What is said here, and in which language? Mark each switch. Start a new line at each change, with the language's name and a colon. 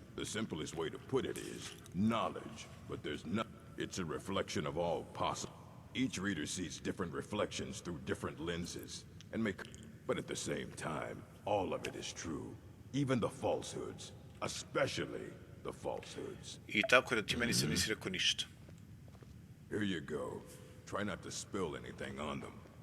English: The simplest way to put it is knowledge, but there's no... It's a reflection of all possible. Each reader sees different reflections through different lenses, and make... But at the same time, all of it is true. Even the falsehoods. Especially the falsehoods.
Serbian: I tako da ti meni se nisi rekao ništa.
English: Here you go. Try not to spill anything on them.